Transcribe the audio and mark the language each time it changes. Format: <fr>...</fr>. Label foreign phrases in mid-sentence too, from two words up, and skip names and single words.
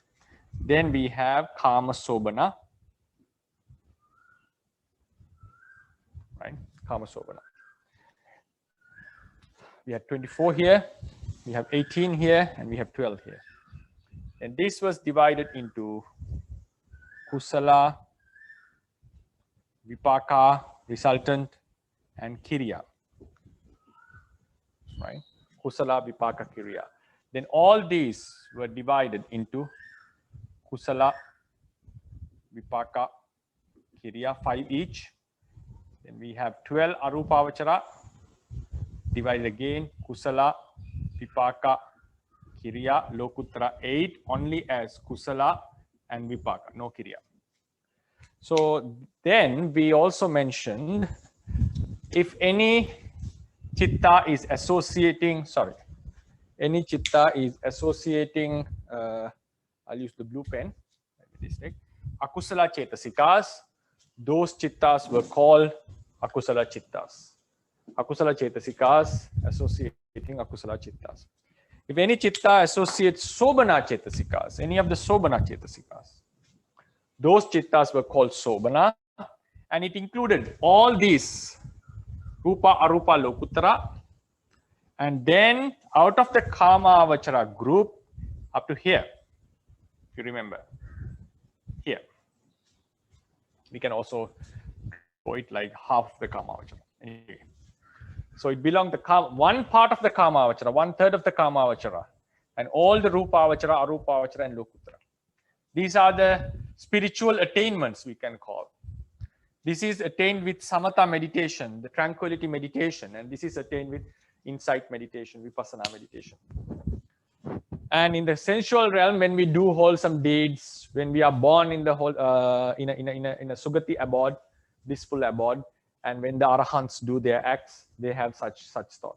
<en>Then we have</en> <pi>kama sobana,</pi> <en>right?</en> <pi>Kama sobana.</pi> <en>We have 24 here, we have 18 here, and we have 12 here. And this was divided into</en> <pi>kusala, vipaka,</pi> <en>resultant, and kiriya. Right?</en> <pi>Kusala, vipaka, kiriya.</pi> <en>Then all these were divided into</en> <pi>kusala, vipaka, kiriya,</pi> <en>5 each. Then we have 12 arupavachara, divided again,</en> <pi>kusala, vipaka, kiriya, lokuttara, 8</pi> <en>only as</en> <pi>kusala and vipaka, no kiriya.</pi> <en>So then we also mentioned if any chitta is associating, I'll use the blue pen,</en> <pi>akusala chetasikas,</pi> <en>those chittas were called</en> <pi>akusala chittas. Akusala chetasikas associating akusala chittas.</pi> <en>If any chitta associates</en> <pi>sobana chetasikas,</pi> <en>any of the</en> <pi>sobana chetasikas,</pi> <en>Those chittas were called sobana, and it included all these</en> <pi>rupa, arupa, lokuttara,</pi> <en>and then out of the</en> <pi>kama avachara</pi> <en>group up to here, if you remember, here. We can also go it like half the</en> <pi>kama avachara.</pi> <en>Anyway. So it belonged to one part of the</en> <pi>kama avachara,</pi> <en>1/3 of the</en> <pi>kama avachara,</pi> <en>and all the</en> <pi>rupa avachara, arupa avachara, and lokuttara.</pi> <en>These are the spiritual attainments we can call. This is attained with samatha meditation, the tranquility meditation, and this is attained with insight meditation, vipassana meditation. And in the sensual realm, when we do wholesome deeds, when we are born in the whole in a sugati abode, blissful abode, and when the arahants do their acts, they have such thoughts.</en>